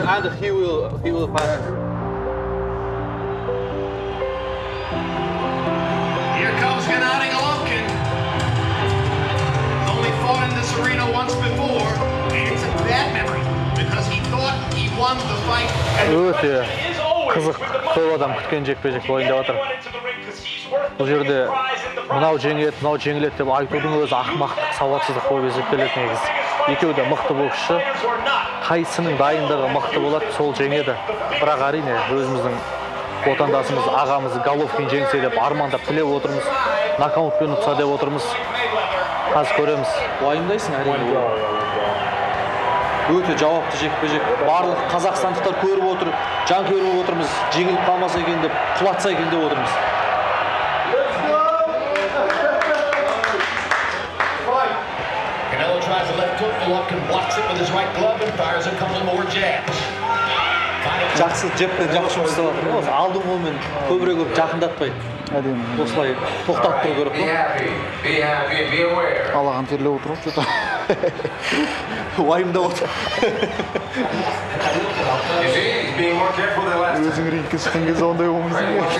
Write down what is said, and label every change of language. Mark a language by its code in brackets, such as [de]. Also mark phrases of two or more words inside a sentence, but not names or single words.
[en] And he will pass. Here comes Gennady Golovkin. He's only fought in this arena once before, and it's a bad memory because he thought he won the fight. [kk] Өте қызық, көп адам күткен жекпе-жек болайын деп жатыр. Бұл жерде мынау жеңіледі деп айтудың өзі ақымақтық, сауатсыздық болып есептеледі негізі. Екеуі де мықты боксшы. Қайсының дайындығы мықты болады, сол жеңеді. Бірақ әрине өзіміздің отандасымыз, ағамыз Головкин жеңсе деп армандап тілеп отырмыз. Нокаутпен ұтса деп отырмыз. Қазір көреміз. Уайымдайсың әрине. Өте жауапты жекпе-жек. Барлық қазақстандықтар көріп отыр, жан көріп отырмыз. Жеңіліп қалмаса екен деп, құлатса екен деп отырмыз. [en] Canelo tries a left hook, Golovkin blocks it with his right glove and fires a couple more jabs. [kk] Жақсы жеппен жақсы жұмыс істеп жатыр. Осы алдың қолмен көбірек жақындатпай. Осылай тоқтатып тұру керек. Алаған терлеп отыр ғой, что-то. Уайымдап отыр. Өзің рингке шыққан кезде ондай болмайсың.